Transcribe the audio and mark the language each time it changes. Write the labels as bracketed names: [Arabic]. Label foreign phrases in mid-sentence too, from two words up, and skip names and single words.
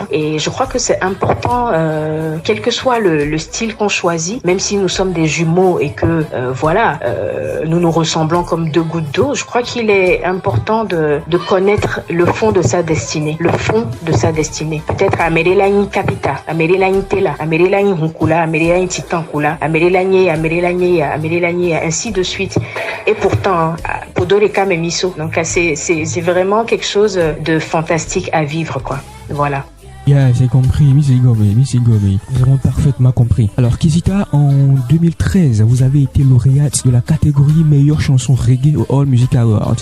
[French] Et je crois que c'est important, quel que soit le style qu'on choisit, même si nous sommes des jumeaux et que nous nous ressemblons comme 2 gouttes d'eau, je crois qu'il est important de connaître le fond de sa destinée. Le fond de sa destinée. Peut-être Amerelani Kapita, Amerelani Tela, Amerelani Hunkula, Amerelani Titankula, Amerelani, ainsi de suite. Et pourtant, Podoreka Memiso. Donc c'est vraiment quelque chose de fantastique à vivre, quoi. Voilà. Yeah, j'ai compris, Miss Igome. Nous avons parfaitement compris. Alors, Kezita, en 2013, vous avez été lauréate de la catégorie meilleure chanson reggae au All Music Award.